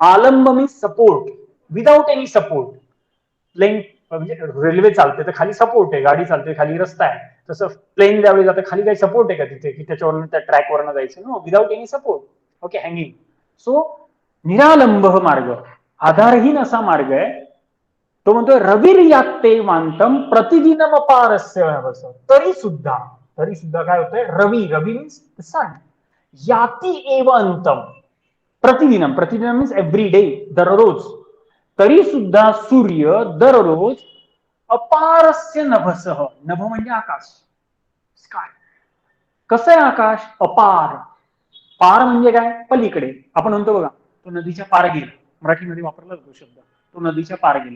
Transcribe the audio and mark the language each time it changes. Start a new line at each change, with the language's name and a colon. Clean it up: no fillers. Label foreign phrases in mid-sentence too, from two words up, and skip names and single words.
Marathi: आलंब
English: means support, without any support.
Marathi: प्लेन म्हणजे रेल्वे चालते तर खाली सपोर्ट आहे, गाडी चालते खाली रस्ता आहे, तसं प्लेन ज्यावेळी जातं खाली काही सपोर्ट आहे का तिथे की त्याच्यावरून त्या ट्रॅकवरनं जायचं?
English: No, without any support. Okay, hanging.
Marathi: सो निरालंब मार्ग, आधारहीन असा मार्ग आहे. तो म्हणतोय
Sanskrit: रविर्यात्ते मांतम प्रतिदिनम अपारस्य नभस.
Marathi: तरी सुद्धा काय होतंय? रवी, रवी
English: means sun,
Sanskrit: याती एव अंतम, प्रतिदिनम, प्रतिदिनम
English: means every day,
Sanskrit: दररोज.
Marathi: तरी सुद्धा सूर्य दररोज
Sanskrit: अपारस्य नभसह,
Marathi: नभ म्हणजे आकाश, स्काय. कसं आहे आकाश? अपार. पार म्हणजे काय? पलीकडे. आपण म्हणतो बघा, तो नदीच्या पार गेला, मराठीमध्ये वापरला जातो शब्द, तो नदीच्या पार गेला.